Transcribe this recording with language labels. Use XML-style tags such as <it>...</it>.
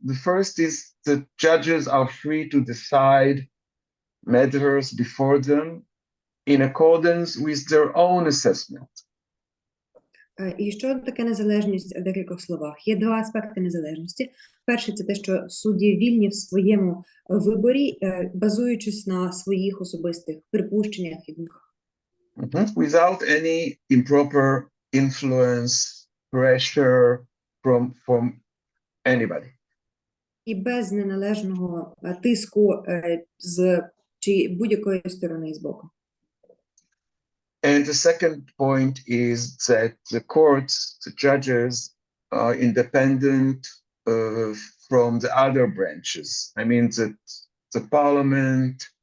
<en>The first is that judges are free to decide matters before them in accordance with their own assessment.</en> <uk>І що таке незалежність в декількох словах? Є два аспекти незалежності. Перший – це те, що судді вільні в своєму виборі, базуючись на своїх особистих припущеннях і думках.</uk> <en>Without any improper influence, pressure from anybody.</en> <uk>І без неналежного тиску з будь-якої сторони з боку.</uk> <en>And the second point is that the courts, the judges, are independent from the other branches. I mean that the parliament,</en>